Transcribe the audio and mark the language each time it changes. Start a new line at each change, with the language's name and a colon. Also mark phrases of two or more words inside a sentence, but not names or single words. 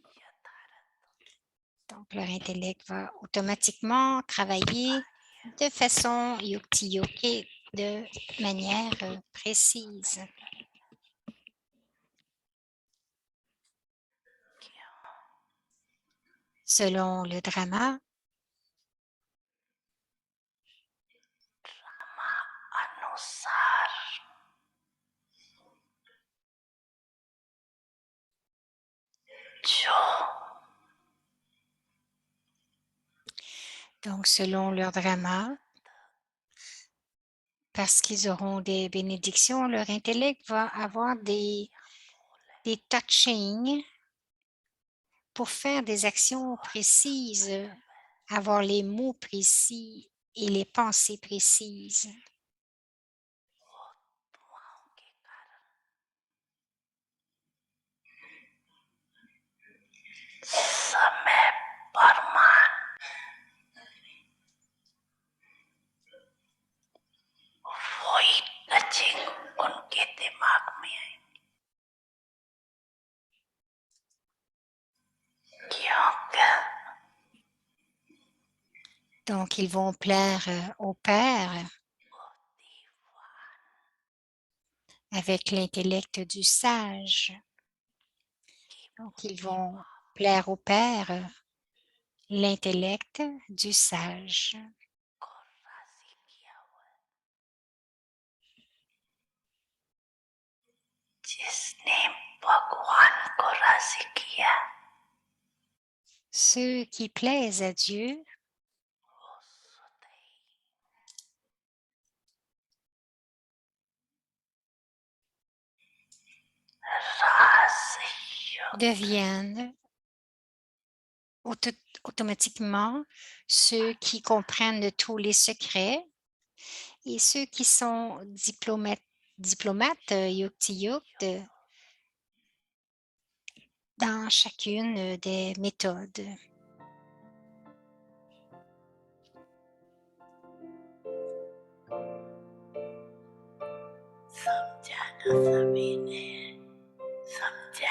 French: Donc, leur intellect va automatiquement travailler de façon yuk-ti-yuk et de manière précise. Selon le drama,
Hindi: अनुसार जो
French: donc selon leur drama, parce qu'ils auront des bénédictions, leur intellect va avoir des touchings pour faire des actions précises, avoir les mots précis et les pensées précises.
Hindi: समय परमान वही टचिंग उनके दिमाग में आई क्योंकि
French: Donc, ils vont plaire au Père avec l'intellect du sage. Donc, ils vont plaire au Père l'intellect du sage.
Hindi: को राजी किया हुआ है जिसने भगवान को राजी किया
French: Ceux qui plaisent à Dieu
Hindi: वो सदैव राजयोग
French: deviennent automatiquement ceux qui comprennent tous les secrets et ceux qui sont diplomates yuk-ti-yuk dans chacune des méthodes.
Hindi: समझा ना सभी ने समझा